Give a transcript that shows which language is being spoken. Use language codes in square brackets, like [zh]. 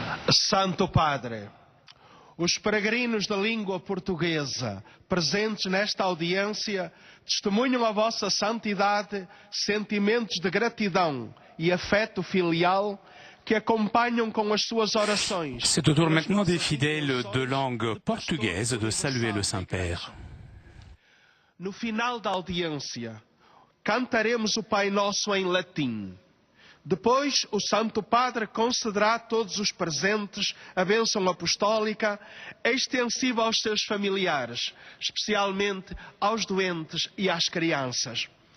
[pt] Santo Padre, os peregrinos da língua portuguesa presentes nesta audiência testemunham a vossa santidade, sentimentos de gratidão e afeto filial que acompanham com as suas orações. [fr] C'est au tour maintenant des fidèles de langue portugaise de saluer le Saint-Père. [pt] No final da audiência, cantaremos o Pai Nosso em latim. Depois, o Santo Padre concederá a todos os presentes a bênção apostólica extensiva aos seus familiares, especialmente aos doentes e às crianças.